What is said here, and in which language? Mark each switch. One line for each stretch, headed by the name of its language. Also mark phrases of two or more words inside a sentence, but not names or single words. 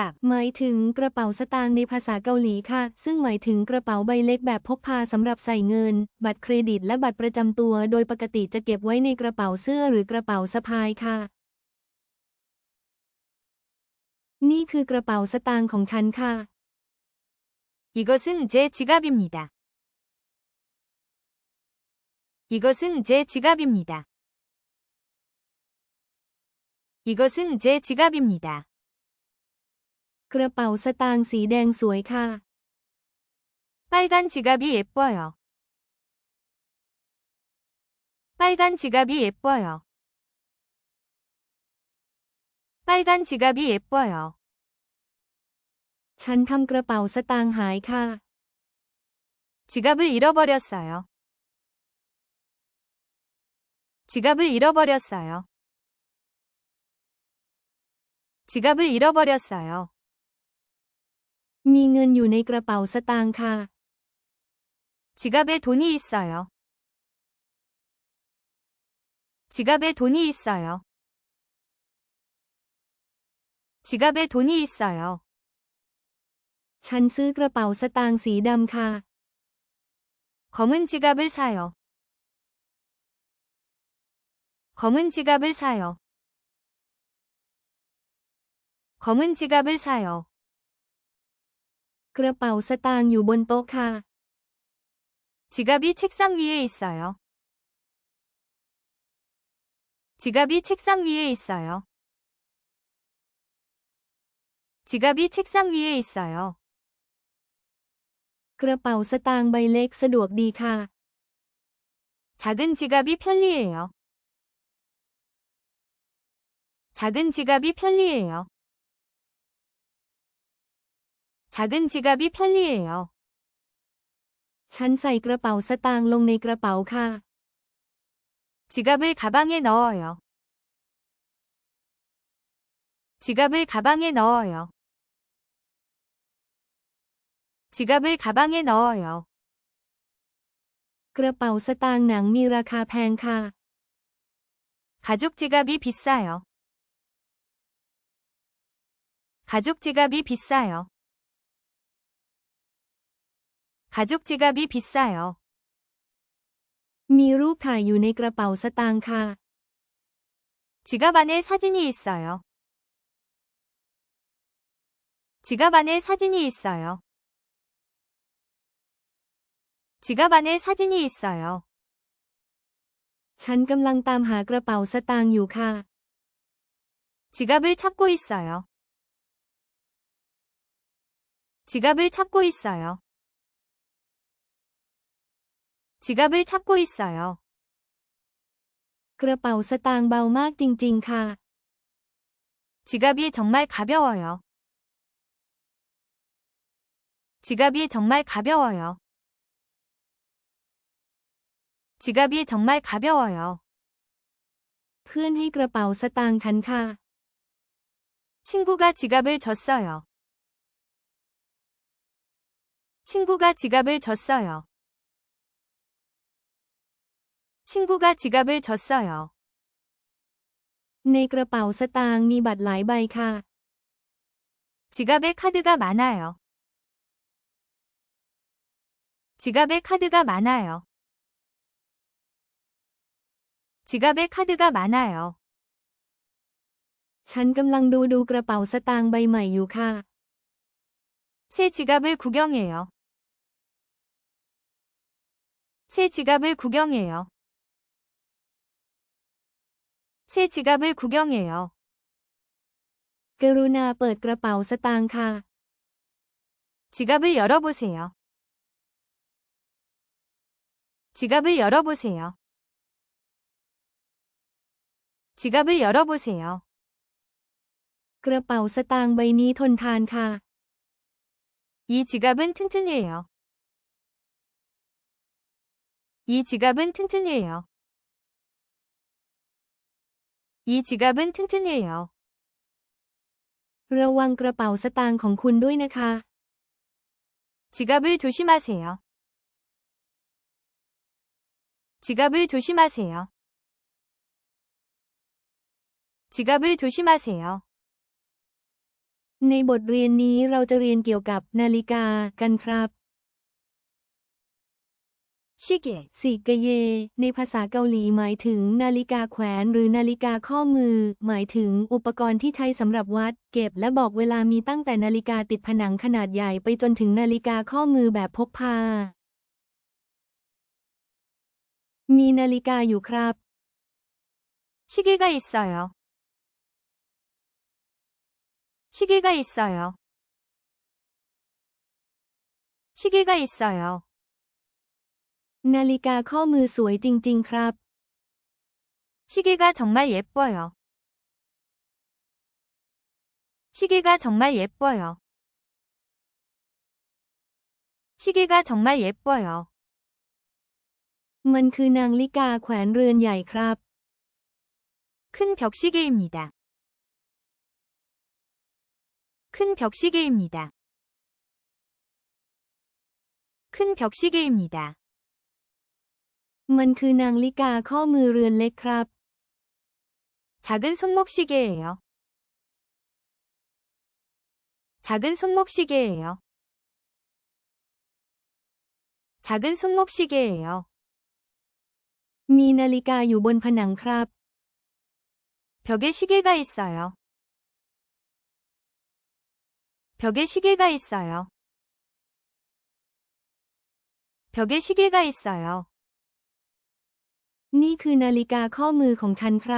Thai: หมายถึงกระเป๋าสตางค์ในภาษาเกาหลีค่ะ ซึ่งหมายถึงกระเป๋าใบเล็กแบบพกพาสำหรับใส่เงิน บัตรเครดิตและบัตรประจำตัว โดยปกติจะเก็บไว้ในกระเป๋าเสื้อหรือกระเป๋าสะพายค่ะ นี่คือกระเป๋าสตางค์ของฉันค่ะ
Korean: 이것은 제 지갑입니다. 이것은 제 지갑입니다. 이것은 제 지갑입니다.
Thai: กระเป๋าสตางค์สีแดงสวยค่ะ
Korean: 빨간 지갑이 예뻐요. 빨간 지갑이 예뻐요. 빨간 지갑이 예뻐요.
Thai: ฉันทำกระเป๋าสตางค์หายค่ะ
Korean: 지갑을 잃어버렸어요. 지갑을 잃어버렸어요. 지갑을 잃어버렸어요.
Thai: มีเงินอยู่ในกระเป๋าสตางค์ค่ะ
Korean: 지갑에 돈이 있어요. 지갑에 돈이 있어요. 지갑에 돈이 있어요.
Thai: ฉันซื้อกระเป๋าสตางค์สีดำค่ะ
Korean: 검은 지갑을 사요. 검은 지갑을 사요. 검은 지갑을 사요.
Thai: กระเป๋าสตางค์อยู่บนโต๊ะค่ะ
Korean: 지갑이 책상 위에 있어요. 지갑이 책상 위에 있어요. 지갑이 책상 위에 있어요.
Thai: กระเป๋าสตางค์ใบเล็กสะดวกดีค่ะ
Korean: 작은 지갑이 편리해요. 작은 지갑이 편리해요. 작은 지갑이 편리해요.
Thai: ฉันใส่กระเป๋าสตางค์ลงในกระเป๋าค่ะ
Korean: 지갑을 가방에 넣어요. 지갑을 가방에 넣어요. 지갑을 가방에 넣어요.
Thai: กระเป๋าสตางค์หนังมีราคาแพงค่ะ
Korean: 가죽 지갑이 비싸요. 가죽 지갑이 비싸요. 가죽 지갑이 비싸요.
Thai: มีรูปถ่ายอยู่ในกระเป๋าสตางค์ค่ะ
Korean: 지갑 안에 사진이 있어요. 지갑 안에 사진이 있어요. 지갑 안에 사진이 있어요.
Thai: ฉันกำลังตามหากระเป๋าสตางค์อยู่ค่ะ
Korean: 지갑을 찾고 있어요. 지갑을 찾고 있어요. 지갑을 찾고 있어요.
Thai: กระเป๋าสตางค์เบามากจริงๆค่ะ
Korean: 지갑이 정말 가벼워요. 지갑이 정말 가벼워요. 지갑이 정말 가벼워요.
Thai: เพื่อนให้กระเป๋าสตางค์ฉันค่ะ
Korean: 친구가 지갑을 줬어요. 친구가 지갑을 줬어요. 친구가 지갑을 줬어요.
Thai: ในกระเป๋าสตางค์มีบัตรหลายใบค่ะ
Korean: 지갑에 카드가 많아요. 지갑에 카드가 많아요. 지갑에 카드가 많아요.
Thai: ฉันกำลังดูกระเป๋าสตางค์ใบใหม่อยู่ค่ะ
Korean: 새 지갑을 구경해요. 새 지갑을 구경해요. 새 지갑을 구경해요.
Thai: กรุณาเปิดกระเป๋าสตางค์ค่ะ
Korean: 지갑을 열어보세요. 지갑을 열어보세요. 지갑을 열어보세요.
Thai: กระเป๋าสตางค์ใบนี้ทนทานค่ะ
Korean: 이 지갑은 튼튼해요. 이 지갑은 튼튼해요. 이 지갑은 튼튼해요.
Thai: ระวังกระเป๋าสตางค์ของคุณด้วยนะคะ
Korean: 지갑을 조심하세요. 지갑을 조심하세요. 지갑을 조심하세요.
Thai: ในบทเรียนนี้เราจะเรียนเกี่ยวกับนาฬิกากันครับ 시계, สิกะเย ในภาษาเกาหลีหมายถึงนาฬิกาแขวนหรือนาฬิกาข้อมือ หมายถึงอุปกรณ์ที่ใช้สำหรับวัด เก็บและบอกเวลามีตั้งแต่นาฬิกาติดผนังขนาดใหญ่ไปจนถึงนาฬิกาข้อมือแบบพกพา มีนาฬิกาอยู่ครับ
Korean: 시계가 있어요. 시계가 있어요. 시계가 있어요.
Thai: นาฬิกาข้อมือสวยจริงๆครับ
Korean: 시계가 정말 예뻐요. 시계가 정말 예뻐요. 시계가 정말 예뻐요.
Thai: มันคือนาฬิกาแขวนเรือนใหญ่ครับ
Korean: 큰 벽시계입니다. 큰 벽시계입니다. 큰 벽시계입니다.
Thai: มันคือนาฬิกาข้อมือเรือนเล็กครับ
Korean: 작은 손목시계예요. 작은 손목시계예요. 작은 손목시계예요.
Thai: มีนาฬิกาอยู่บนผนังครับ
Korean: 벽에 시계가 있어요. 벽에 시계가 있어요. 벽에 시계가 있어요.
Thai: นี่คือนาฬิกาข้อมือของฉันครับ